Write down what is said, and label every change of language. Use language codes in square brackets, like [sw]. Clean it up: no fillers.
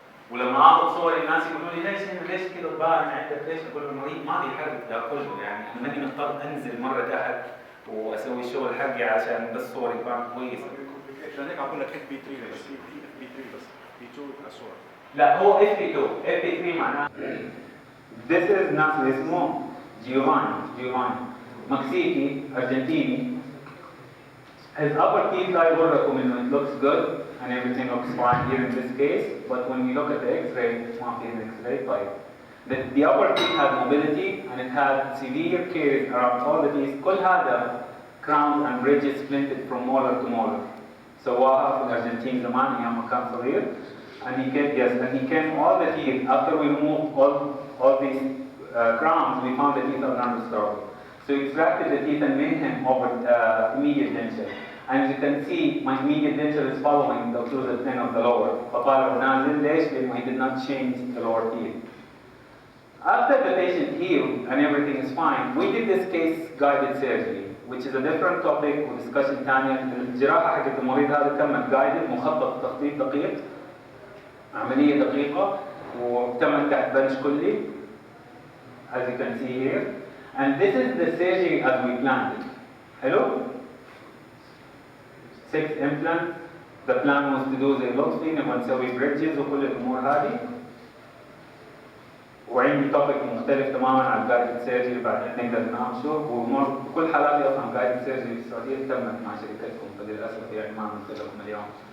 [ar] ولما آخذ صور الناس يقولوا لي ليش كذا باين عندك ليش؟ أقول المريض ما بيحرك ده كله يعني أنا ماني مضطر أنزل مرة تحت وأسوي الشغل حقي عشان بس صوري تبان كويسة. عشان هيك أقول لك FP3 بس FP3 بس FP2 الصور. لا هو FP3 معناه. [en] This is [ar] ناس اسمه جيوفاني مكسيكي أرجنتيني. [en] His upper teeth I will recommend it looks good and everything looks fine here in this case, but when we look at the X-ray, [ar] ما في X-ray طيب. [en] The upper teeth had mobility and it had severe caries around all the teeth. [ar] كل هذا [en] crown and bridges splinted from molar to molar. [ar] سواها في الأرجنتين زمان أيام ما كان صغير. [en] And he came all the teeth after we removed all these crowns. We found the teeth are non-restorable. So we extracted the teeth and made him over immediate denture. And as you can see, my immediate denture is following the occlusal plane of the lower. [ar] فطالع ونازل ليش؟ لأنه [en] he did not change the lower teeth. After the patient healed and everything is fine, we did this case guided surgery, which is a different topic [ar] ودiscussion ثانية. الجراحة حقت المريض هذا تمت guided مخطط تخطيط دقيق. عملية دقيقة وتمت تحت بنش كلي [en] as you can see here and this is the surgery as we planned it. Hello? 6 implants. The plan was to do [ar] زي لطفي نبغى نسوي bridges وكل الأمور هذه وعندي topic مختلف تماما عن guided surgery بعدين نقدر نناقشه وكل حالاتي أصلا guided surgery في السعودية تمت مع شركتكم فللأسف يعني ما نمثل لكم اليوم.